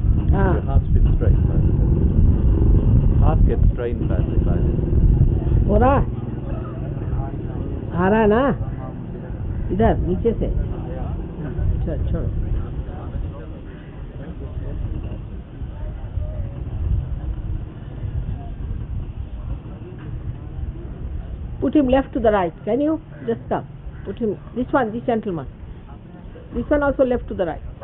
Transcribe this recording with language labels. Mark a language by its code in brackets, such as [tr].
[en] Your heart's been strained by this. Heart gets strained badly by this. [hi] हो रहा है आ रहा है ना इधर नीचे से चल छोड़ो put him left to the right. [en] Can you just come? Put him this one, this gentleman, this one also left to the right.